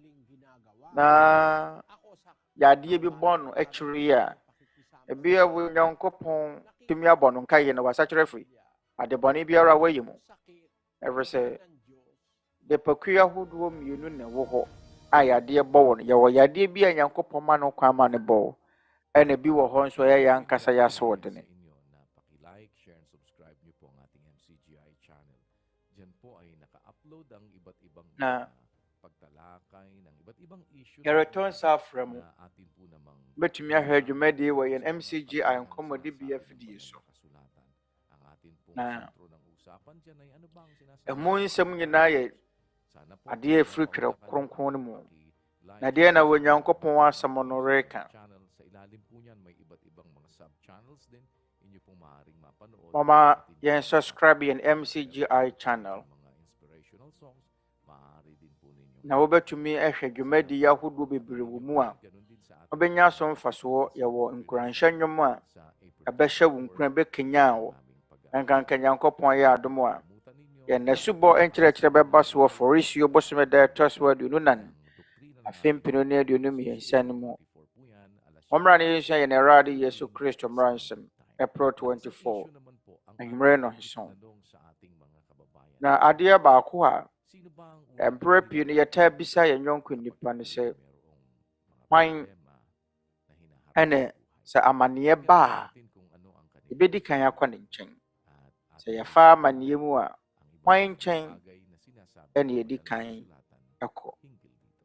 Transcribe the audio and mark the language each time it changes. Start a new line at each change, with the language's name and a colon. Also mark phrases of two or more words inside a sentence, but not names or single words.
Akan: na yadeɛ bi bɔ no akyiri a ebi a Onyankopɔn tumi abɔ no nkae no wasakyerɛ firi ade bɔne biara wɔyɛ mu ɛfiri sɛ nipakuo ahodoɔ mmienu na ɛwɔ hɔ a yadeɛ bɔ wɔ no yɛwɔ yadeɛ bi a Nyankopɔn ma no kwan ma no bɔ ɛna bi wɔ hɔ nso ɛyɛ ankasa yɛ aso ɔdene.
Filipino: Paki-like,
English: share and subscribe
Filipino: niyo po ang ating MCGI channel. Diyan po ay naka-upload ang iba't ibang pagtalakay ng iba't ibang issue
Akan: yɛretɔn sa afra mu
Filipino: na atin po namang
Akan: bɛtumi ahwɛ dwumadie wɔ yɛn MCGI nkɔmmɔdibea fidie so
Filipino: kasulatan. Ang atin po na sentro ng usapan dyan ay ano bang sinasabi
Akan: ɛmu nsɛm nyinaa yɛ
Filipino: sana po
Akan: adeɛ ɛfiri twerɛ kronkron no mu
Filipino: paki-like
Akan: na deɛ na Onyankopɔn asɛm no reka
Filipino: channel. Sa ilalim po niyan may iba't ibang mga sub-channels din inyo pong maaaring mapanood.
Akan: mama yɛn subscribe yɛn MCGI channel
Filipino: Mga
English: inspirational songs,
Filipino: maaari din po ninyo.
Akan: na wobɛtumi ahwɛ dwumadie ahodoɔ bebree wɔ mu a
Filipino: Ganun din sa ating
Akan: wobɛnya so mfasoɔ yɛwɔ nkuranhyɛ nnwom a
Filipino: sa April
Akan: ɛbɛhyɛ wo nkura bɛkanyaa wo
Filipino: naming
Akan: nkanka Nyankopɔn yɛ adom a
Filipino: pag-amutan ninyo
Akan: yɛn n'asubɔ nkyerɛkyerɛ bɛba so wɔ Oforisuo bosome da ɛtɔ so aduonu nan
Filipino: doktrina ng
Akan: afempino ne aduonu mmiɛnsa no mu
Filipino: 24 po yan, alas
Akan: wɔmmra ne yɛnsua yɛn Awurade Yesu Kristo mmara nsɛm April 24
Filipino: issue naman po ang
Akan: anwummerɛ no nson
Filipino: tanong sa ating mga kababayan.
Akan: na adeɛ baako a
Filipino: Sino ba ang unang
Akan: mperɛ pii no yɛtaa bisa yɛn yɔnko nnipa no sɛ
Filipino: merong mga
Akan: hwan
Filipino: problema na hinaharap
Akan: ɛne
Filipino: sa buhay?
Akan: sɛ amanneɛ ba a
Filipino: Natin kung ano ang kanilang
Akan: yɛbɛdi kan akɔ ne nkyɛn
Filipino: at
Akan: sɛ
Filipino: ating
Akan: yɛfa amanneɛ mu a
Filipino: ang ibang
Akan: hwan
Filipino: mga
Akan: nkyɛn
Filipino: bagay na sinasabi
Akan: ɛne
Filipino: po
Akan: yɛdi
Filipino: ng
Akan: kan
Filipino: kasulatan
Akan: ɛkɔ
Filipino: hinggil dito.